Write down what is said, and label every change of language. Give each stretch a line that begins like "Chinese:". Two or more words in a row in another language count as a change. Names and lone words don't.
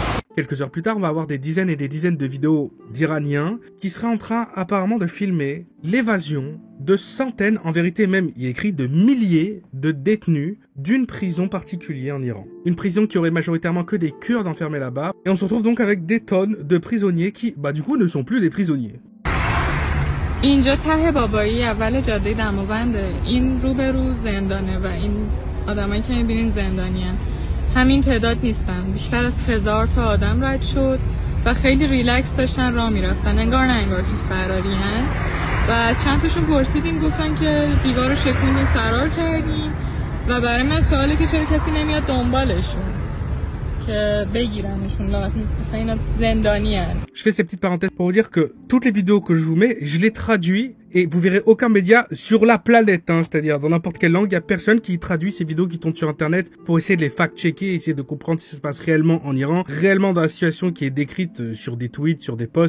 French: Quelques heures plus tard, on va avoir des dizaines et des dizaines de vidéos d'Iraniens qui seraient en train apparemment de filmer l'évasion de centaines, en vérité même, il y a écrit de milliers de détenus d'une prison particulière en Iran. Une prison qui aurait majoritairement que des Kurdes enfermés là-bas. Et on se retrouve donc avec des tonnes de prisonniers qui, du coup, ne sont plus des prisonniers.
Persian: اینجا ته بابایی اول جاده دماوند این روبرو زندانه و این آدمایی که می‌بینین زندانیان همین تعداد نیستن بیشتر از 1000 تا آدم رد شد و خیلی ریلکس داشتن راه میرفتن انگار نه انگار که فراری هن و از چند تاشون پرسیدیم گفتن که دیوار رو شکوندیم فرار کردیم و برای من سواله که چرا کسی نمیاد دنبالشون که بگیرنشون مثلا اینا زندانی هن.
French: Je fais ces petites parenthèses pour vous dire que toutes les vidéos que je vous mets, je les traduis et vous verrez aucun média sur la planète, hein, c'est-à-dire dans n'importe quelle langue, il y a personne qui traduit ces vidéos qui tombent sur internet pour essayer de les fact-checker, essayer de comprendre si ça se passe réellement en Iran, réellement dans la situation qui est décrite sur des tweets, sur des posts.